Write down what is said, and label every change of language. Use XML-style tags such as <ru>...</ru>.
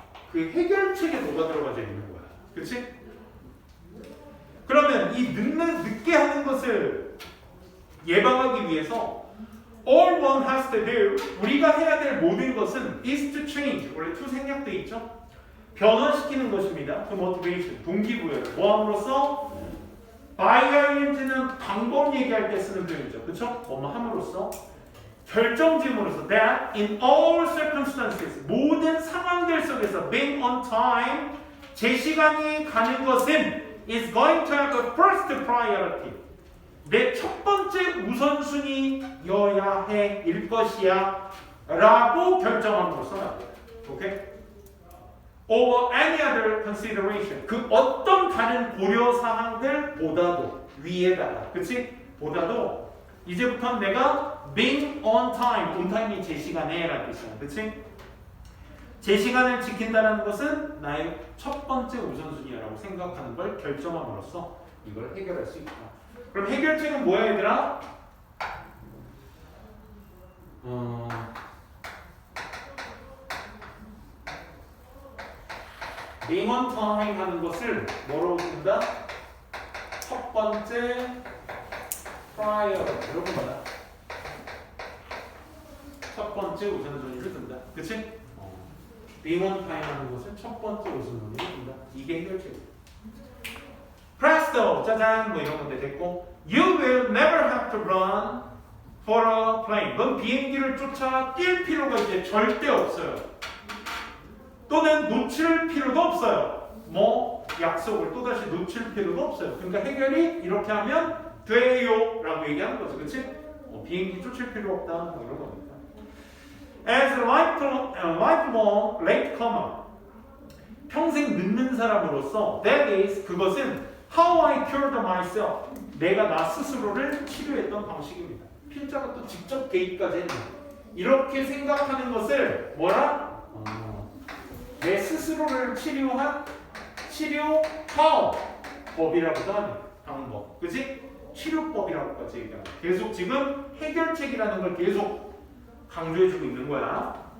<ko>그 해결책에 녹아 들어가져 있는 거야. 그렇지? 그러면 이 늦게 하는 것을 예방하기 위해서</ko> <en>all one has to do,</en> <ko>우리가 해야 될 모든 것은</ko> <en>is to change.</en> <ko>원래 to 생략돼 있죠? 변화시키는 것입니다. 그 motivation, 동기부여를. 뭐함으로써? by ing는 방법 얘기할 때 쓰는 표현이죠. 그쵸? 뭐뭐 함으로써. 결정지음으로써</ko> <en>that in all circumstances,</en> <ko>모든 상황들 속에서</ko> <en>being on time,</en> <ko>제 시간이 가는 것은</ko> <en>is going to have a first priority.</en> <ko>내 첫 번째 우선순위여야 해 일 것이야 라고 결정함으로써 나옵니다.</ko> <en>오케이? Over any other consideration.</en> <ko>그 어떤 다른 고려사항들보다도 위에다가, 그치? 보다도 이제부터는 내가</ko> <en>being on time,</en> <ko>on time이 제 시간에 라는 뜻이야. 그치? 제 시간을 지킨다는 것은 나의 첫 번째 우선순위라고 생각하는 걸 결정함으로써 이걸 해결할 수 있다. 그럼 해결책은 뭐야 얘들아?</ko> <en>being on time</en> <ko>하는 것을 뭐로 둔다? 첫 번째 prior로 둔다. 첫 번째 우선순위를 둔다. 그치?</ko> <en>being on time</en> <ko>하는 것을 첫 번째 우선순위를 둔다. 이게 해결책이야.</ko> <en>presto,</en> <ko>짜잔, 뭐 이런 건데 됐고,</ko> <en>you will never have to run for a plane.</en> <ko>넌 비행기를 쫓아 뛸 필요가 이제 절대 없어요. 또는 놓칠 필요도 없어요. 뭐 약속을 또다시 놓칠 필요도 없어요. 그러니까 해결이 이렇게 하면 돼요 라고 얘기하는 거죠. 그치? 비행기 쫓을 필요 없다 뭐 이런 겁니다.</ko> <en>As a lifelong late comer,</en> <ko>평생 늦는 사람으로서</ko> <en>that is,</en> <ko>그것은</ko> <en>how I cured myself,</en> <ko>내가 나 스스로를 치료했던 방식입니다. 필자가 또 직접 개입까지 했네. 이렇게 생각하는 것을 뭐라? 내 스스로를 치료한 치료 법이라고도 하네. 방법. 그치? 치료법이라고까지 얘기하는 거야. 계속 지금 해결책이라는 걸 계속 강조해주고 있는 거야.</ko>